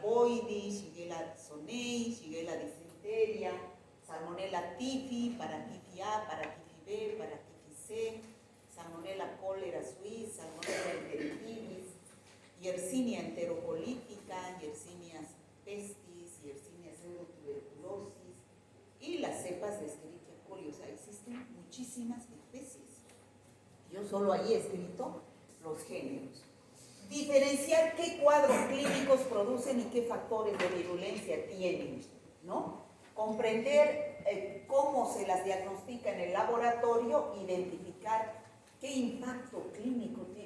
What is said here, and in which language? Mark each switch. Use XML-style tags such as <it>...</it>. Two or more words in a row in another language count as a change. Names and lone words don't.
<es>boidi, Shigella sonei, Shigella dysenteria, Salmonella tifi, Paratifi A, Paratifi B, Paratifi C, Salmonella cholera suis, Salmonella enteritidis, Yersinia enterocolítica, Yersinia pestis, Yersinia pseudotuberculosis y las cepas de Escherichia coli. O sea, existen muchísimas especies. Yo solo ahí he escrito los géneros. Diferenciar qué cuadros clínicos producen y qué factores de virulencia tienen, ¿no? Comprender cómo se las diagnostica en el laboratorio, identificar qué impacto clínico tiene.</es>